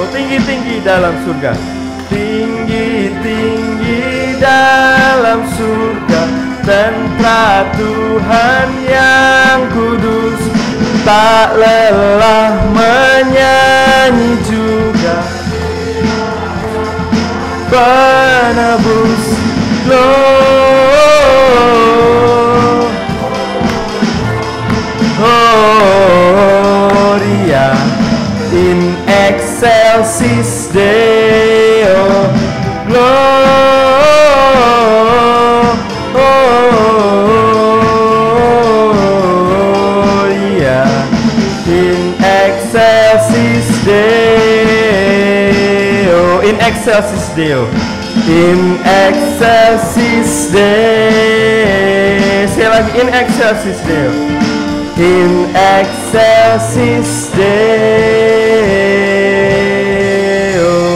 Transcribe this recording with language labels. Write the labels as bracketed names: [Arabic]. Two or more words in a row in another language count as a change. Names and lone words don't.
[Indonesian] Tinggi-tinggi dalam surga, tinggi-tinggi dalam surga, tentara Tuhan yang kudus, tak lelah menyanyi juga penebus. [Latin] Gloria, in excelsis Deo, excelsis Deo, in excelsis Deo, in excelsis Deo. [Indonesian] Sekali lagi, [Latin] in excelsis Deo, in excelsis Deo.